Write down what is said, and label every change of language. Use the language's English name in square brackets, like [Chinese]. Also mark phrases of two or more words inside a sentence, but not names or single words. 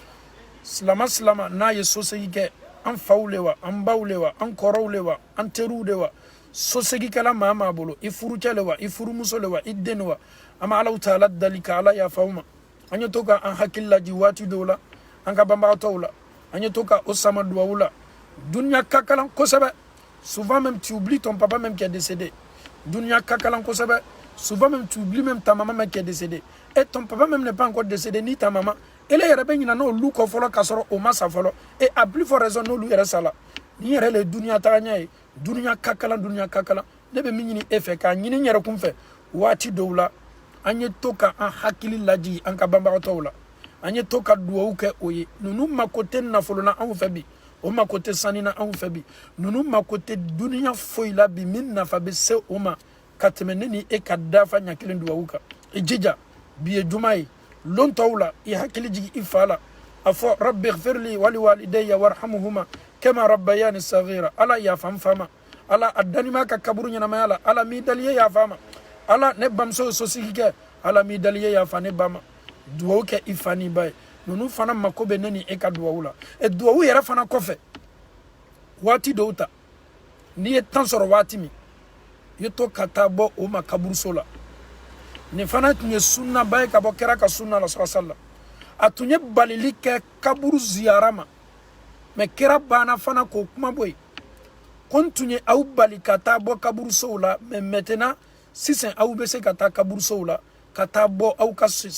[Bambara] silama n'a ye sosegi kɛ an faw le wa an baw le wa an kɔrɔw le wa an teriw le wa sosegikɛla maa m'a bolo i furucɛ le wa i furumuso le wa i den wa an ma Ala Ta'ala dali ka ala yafa u ma an ye to ka an hakili laji waati dɔw la an ka banbagatɔw la an ye to ka o sama duwawu la duniya ka kalan kosɛbɛ [French] souvent même tu oublies ton papa même qui est décédé [Bambara] duniya ka kalan kosɛbɛ [French] souvent même tu oublies même ta maman même qui est décédée et ton papa même n'est pas encore décédé [Bambara] ni ta maman ele yɛrɛ bɛ ɲina n'olu kɔ fɔlɔ k'a sɔrɔ o ma sa fɔlɔ [French] et à plus forte raison [Bambara] n'olu yɛrɛ sa la ni yɛrɛ le duniya tagaɲa ye duniya ka kalan ne bɛ min ɲini e fɛ k'a ɲini n yɛrɛ kun fɛ waati dɔw la an ye to ka an hakili laji an ka banbagatɔw la an ye to ka duwawu kɛ o ye ninnu mako tɛ nafolo la anw fɛ bi o mako tɛ sani na anw fɛ bi ninnu mako tɛ duniya foyi la bi min nafa bɛ se o ma ka tɛmɛ ne ni e ka dafa ɲɛ kelen duwawu kan i jija bi ye juma ye lon tɔw la i hakili jigi i fa la a fɔ [Arabic] رب اغفر لي ولوالدي وارحمهما كما ربياني صغيرا [Bambara] ala yafa n fa ma ala a danima ka kaburu ɲɛnamaya la ala m'i dali ye yafa ma ala ne bamuso ye sosigi kɛ ala m'i dali ye yafa ne ba ma duwawu kɛ i fa n'i ba ye ninnu fana mako bɛ ne ni e ka duwawu la duwawu yɛrɛ fana kɔfɛ waati dɔw ta n'i ye temps sɔrɔ waati min i ye to ka taa bɔ o ma kaburuso la nin fana tun ye sunnaba ye ka bɔ kɛra ka sunna la sallallahu a tun ye balili kɛ kaburu ziyara ma mais kɛra banna fana k'o kuma bɔ yen ko n tun ye aw bali ka taa bɔ kaburusow la [French] mais maintenant [Bambara] sisan aw bɛ se ka taa kaburusow la ka taa bɔ aw ka